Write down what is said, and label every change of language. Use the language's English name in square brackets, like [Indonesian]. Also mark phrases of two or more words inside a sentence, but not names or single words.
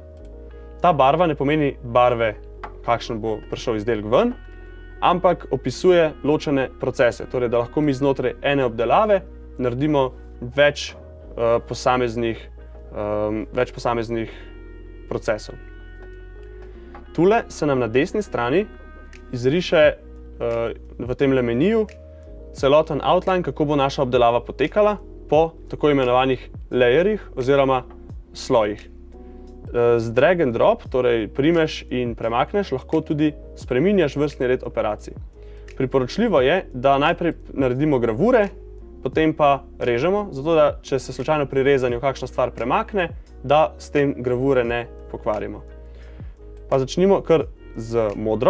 [Slovenian] Ta barva ne pomeni barve, kakšen bo prišel izdelek ven, ampak opisuje ločene procese, torej da lahko mi znotraj ene obdelave naredimo več posameznih procesov. Tule se nam na desni strani izriše v temle meniju celoten outline, kako bo naša obdelava potekala po tako imenovanih layerjih oziroma slojih. [English] Z drag and drop, [Slovenian] torej primeš in premakneš, lahko tudi spreminjaš vrstni red operacij. Priporočljivo je, da najprej naredimo gravure, potem pa režemo, zato da, če se slučajno pri rezanju kakšna stvar premakne, da s tem gravure ne pokvarimo. Pa začnimo kar z modro.